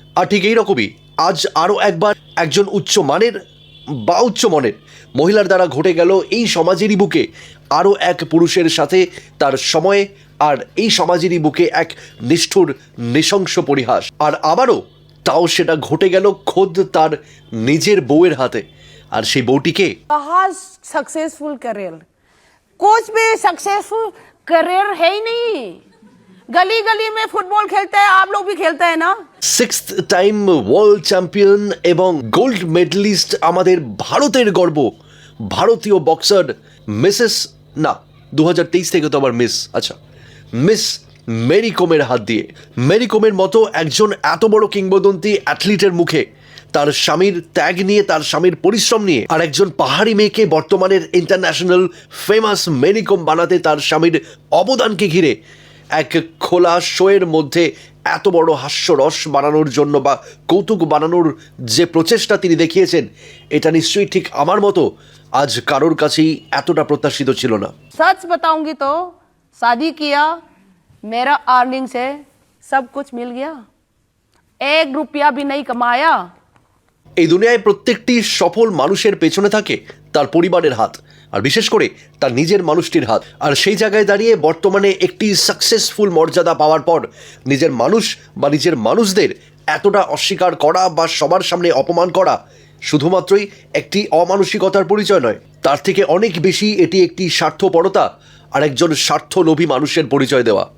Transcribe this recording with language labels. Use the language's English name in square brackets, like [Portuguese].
[Bangla] আর ঠিক এইরকমই আজ আরও একবার একজন উচ্চমানের বা উচ্চমনের মহিলার দ্বারা ঘটে গেল এই সমাজেরই বুকে আরও এক পুরুষের সাথে তার সময়ে, আর এই সমাজেরই বুকে এক নিষ্ঠুর নৃশংস পরিহাস। আর আবারও তাও সেটা ঘটে গেল খোদ তার নিজের বউয়ের হাতে। আর সেই বউটিকে [Hindi] कहाँ सक्सेसफुल करियर, कुछ भी सक्सेसफुल करियर है ही नहीं। गली गली में फुटबॉल खेलते हैं, आप लोग भी खेलते हैं ना। [Bangla] 6th টাইম ওয়ার্ল্ড চ্যাম্পিয়ন এবং গোল্ড মেডেলিস্ট আমাদের ভারতের গর্ব ভারতীয় বক্সার মিসেস না 2023 থেকে তো আবার মিস, আচ্ছা মিস মেরি কোমের হাত দিয়ে, মেরি কোমের মতো একজন এত বড় কিংবদন্তি অ্যাথলিটের মুখে তার স্বামীর ত্যাগ নিয়ে, তার স্বামীর পরিশ্রম নিয়ে, আর একজন পাহাড়ি মেয়েকে বর্তমানের ইন্টারন্যাশনাল ফেমাস মেরি কোম বানাতে তার স্বামীর অবদানকে ঘিরে এক খোলা শোয়ের মধ্যে এত বড় হাস্যরস বানানোর জন্য বা কৌতুক বানানোর যে প্রচেষ্টা তিনি দেখিয়েছেন, এটা নিশ্চয়ই ঠিক আমার মতো আজ কারোর কাছেই এতটা প্রত্যাশিত ছিল না। [Hindi] सच बताऊंगी तो शादी किया, मेरा अर्निंग से सब कुछ मिल गया, 1 रुपया भी नहीं कमाया। [Bangla] এই দুনিয়ায় প্রত্যেকটি সফল মানুষের পেছনে থাকে তার পরিবারের হাত, আর বিশেষ করে তার নিজের মানুষটির হাত। আর সেই জায়গায় দাঁড়িয়ে বর্তমানে একটি সাকসেসফুল মর্যাদা পাওয়ার পর নিজের মানুষ বা নিজের মানুষদের এতটা অস্বীকার করা বা সবার সামনে অপমান করা শুধুমাত্রই একটি অমানসিকতার পরিচয় নয়, তার থেকে অনেক বেশি এটি একটি স্বার্থপরতা আর একজন স্বার্থলোভী মানুষের পরিচয় দেওয়া।